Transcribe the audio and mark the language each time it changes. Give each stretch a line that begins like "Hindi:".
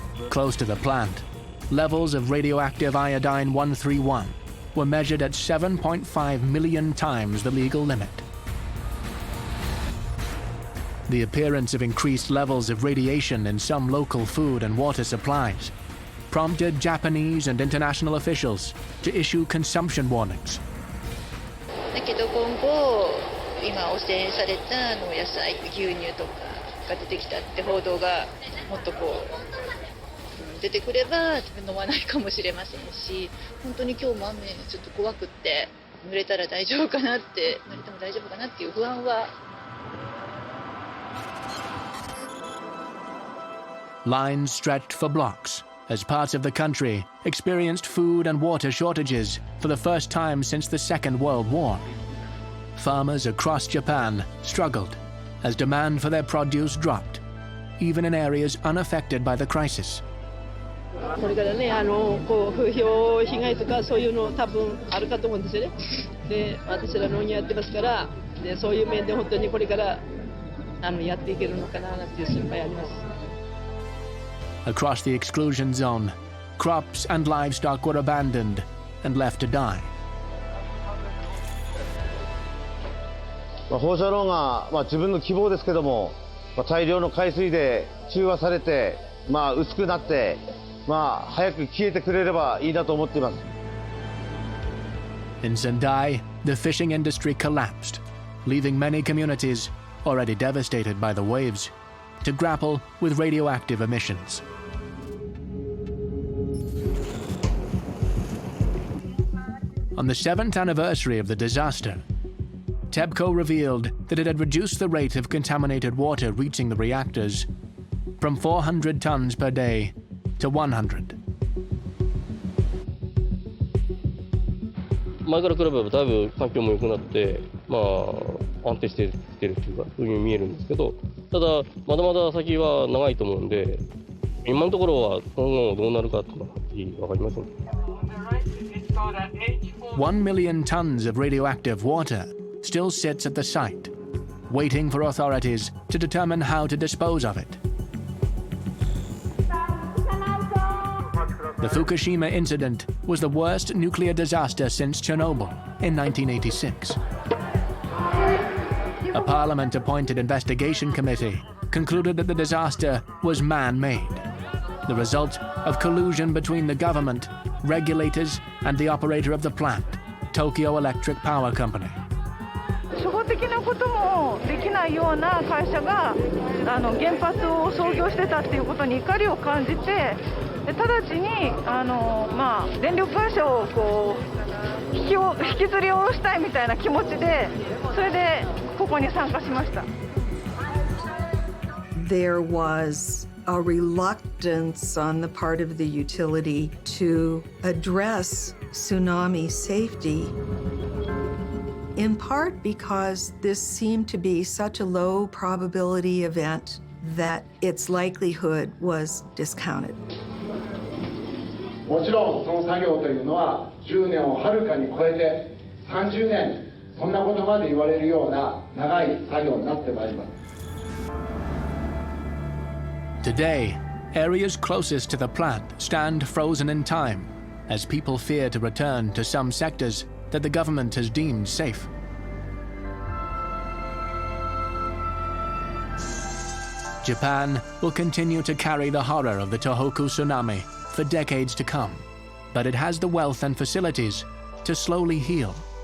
English: Close to the plant, levels of radioactive iodine-131 were measured at 7.5 million times the legal limit. The appearance of increased levels of radiation in some local food and water supplies prompted Japanese and international officials to issue consumption warnings.
Japanese: だけど今後、今汚染された野菜、牛乳とかが出てきたって報道がもっと出てくれば自分飲まないかもしれませんし、本当に今日も雨ちょっと怖くって濡れたら大丈夫かなって濡れても大丈夫かなっていう不安は。
English: Lines stretched for blocks as parts of the country experienced food and water shortages for the first time since the Second World War. Farmers across Japan struggled as demand for their produce dropped, even in areas unaffected by the crisis.
Japanese: これからね、風評被害とかそういうの多分あるかと思うんですよね。で、私ら農業やってますから、でそういう面で本当にこれからやっていけるのかななんていう心配あります。
English: Across the exclusion zone, crops and livestock were abandoned and left to die.
Japanese: 放射能が、自分の希望ですけども、大量の海水で中和されて、薄くなって、早く消えてくれればいいなと思っています。
English: In Sendai, the fishing industry collapsed, leaving many communities, already devastated by the waves, to grapple with radioactive emissions. On the 7th anniversary of the disaster, TEPCO revealed that it had reduced the rate of contaminated water reaching the reactors from 400 tons per day to 100.
Japanese: 前から比べればだいぶ環境も良くなって、安定してきてるというか、そういうふうに見えるんですけど、ただ、まだまだ先は長いと思うんで、今のところは今後どうなるかっていうのははっきり分かりません。
English: 1 million tons of radioactive water still sits at the site, waiting for authorities to determine how to dispose of it. The Fukushima incident was the worst nuclear disaster since Chernobyl in 1986. A parliament-appointed investigation committee concluded that the disaster was man-made, the result of collusion between the government, regulators, and the operator of the plant, Tokyo Electric Power Company.
Japanese: 初歩的なこともできないような会社が原発を操業してたっていうことに怒りを感じて、直ちに電力会社を引きずり下ろしたいみたいな気持ちで、それでここに参加しました。
English: There was a reluctance on the part of the utility to address tsunami safety, in part because this seemed to be such a low probability event that its likelihood was discounted.
Japanese: もちろんその作業というのは10年をはるかに超えて30年そんなことまで言われるような長い作業になってまいります。
English: Today, areas closest to the plant stand frozen in time as people fear to return to some sectors that the government has deemed safe. Japan will continue to carry the horror of the Tohoku tsunami for decades to come, but it has the wealth and facilities to slowly heal.